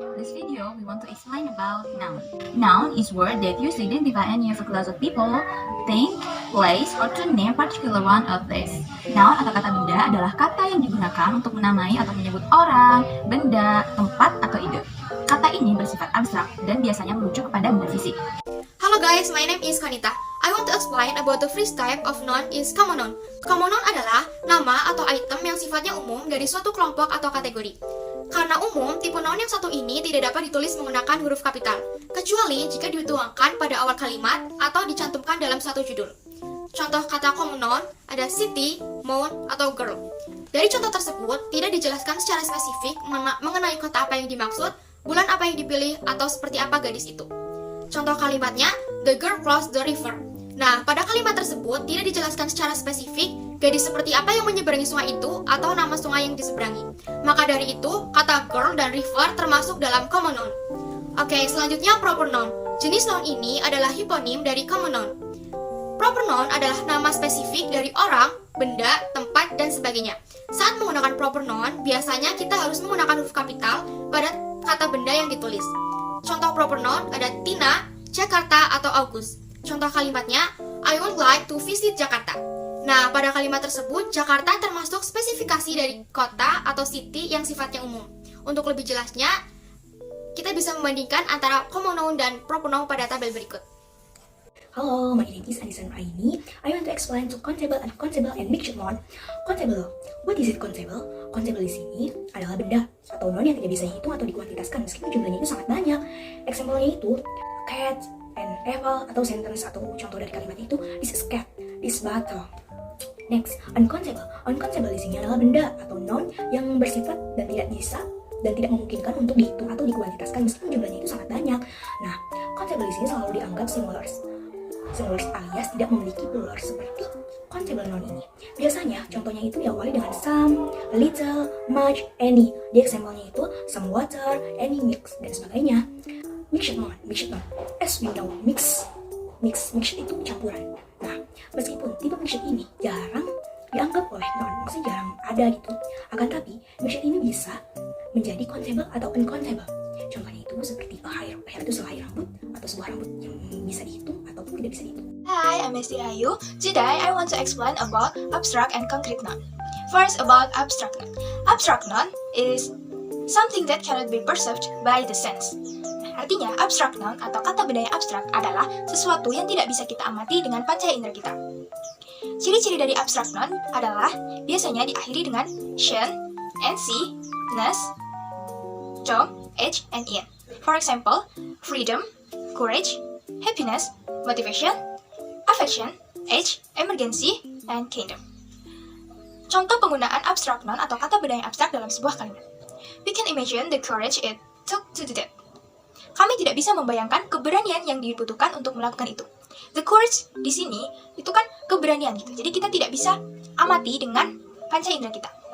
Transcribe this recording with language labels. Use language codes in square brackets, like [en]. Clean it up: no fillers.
[en] This video, we want to explain about noun. Noun is word that used to identify any of a class of people, thing, place, or to name particular one of this. [id] Noun atau kata benda adalah kata yang digunakan untuk menamai atau menyebut orang, benda, tempat, atau ide. Kata ini bersifat abstrak dan biasanya merujuk kepada benda fisik. [en] Hello guys, my name is Kanita. I want to explain about the first type of noun is common noun. [id] Common noun adalah nama atau item yang sifatnya umum dari suatu kelompok atau kategori. Karena umum, tipe noun yang satu ini tidak dapat ditulis menggunakan huruf kapital, kecuali jika dituangkan pada awal kalimat atau dicantumkan dalam satu judul. Contoh kata common noun ada city, moon, atau girl. Dari contoh tersebut, tidak dijelaskan secara spesifik mengenai kota apa yang dimaksud, bulan apa yang dipilih, atau seperti apa gadis itu. Contoh kalimatnya, [en] the girl crossed the river. [id] Nah, pada kalimat tersebut tidak dijelaskan secara spesifik gadis seperti apa yang menyeberangi sungai itu atau nama sungai yang diseberangi. Maka dari itu, kata girl dan river termasuk dalam common noun. Oke, selanjutnya proper noun. Jenis noun ini adalah hiponim dari common noun. Proper noun adalah nama spesifik dari orang, benda, tempat, dan sebagainya. Saat menggunakan proper noun, biasanya kita harus menggunakan huruf kapital pada kata benda yang ditulis. Contoh proper noun ada Tina, Jakarta, atau August. Contoh kalimatnya, [en] I would like to visit Jakarta. [id] Nah, pada kalimat tersebut, Jakarta termasuk spesifikasi dari kota atau city yang sifatnya umum. Untuk lebih jelasnya, kita bisa membandingkan antara common noun dan proper noun pada tabel berikut. [en] Hello, my name is Anissa Nuraini. I want to explain to countable and mixed noun. Countable, what is it countable? [id] Countable di sini adalah benda atau noun yang tidak bisa dihitung atau dikuantitaskan meskipun jumlahnya itu sangat banyak. [en] Example-nya itu cat and apple atau sentence [id] atau contoh dari kalimat itu [en] this is cat, this bottle. Next, uncountable. [id] Uncountable di sini adalah benda atau noun yang bersifat dan tidak bisa dan tidak memungkinkan untuk dihitung atau dikuantitaskan meskipun jumlahnya itu sangat banyak. Nah, countable di sini selalu dianggap singulars alias tidak memiliki plural seperti countable noun ini. Biasanya contohnya itu diawali dengan some, little, much, any. Di example-nya itu some water, any mix dan sebagainya. [en] Mixed noun. As we know, mixed [id] itu campuran. Nah, meskipun tipe mixed ini jarang dianggap oleh noun, maksudnya jarang ada gitu. Akan tapi mixed ini bisa menjadi countable atau uncountable. Contohnya itu seperti a hair itu sehelai rambut atau sebuah rambut yang bisa dihitung ataupun tidak bisa dihitung. [en] Hi, I'm Esti Ayu. Today I want to explain about abstract and concrete noun. First, about abstract noun. Abstract noun is something that cannot be perceived by the sense. [id] Artinya, abstract noun atau kata benda yang abstrak adalah sesuatu yang tidak bisa kita amati dengan panca indera kita. Ciri-ciri dari abstract noun adalah biasanya diakhiri dengan shen, nc, ness, term, h, and in. [en] For example, freedom, courage, happiness, motivation, affection, age, emergency, and kingdom. [id] Contoh penggunaan abstract noun atau kata benda yang abstrak dalam sebuah kalimat. [en] We can imagine the courage it took to do that. [id] Kami tidak bisa membayangkan keberanian yang dibutuhkan untuk melakukan itu. The courage di sini itu kan keberanian gitu. Jadi kita tidak bisa amati dengan panca indera kita.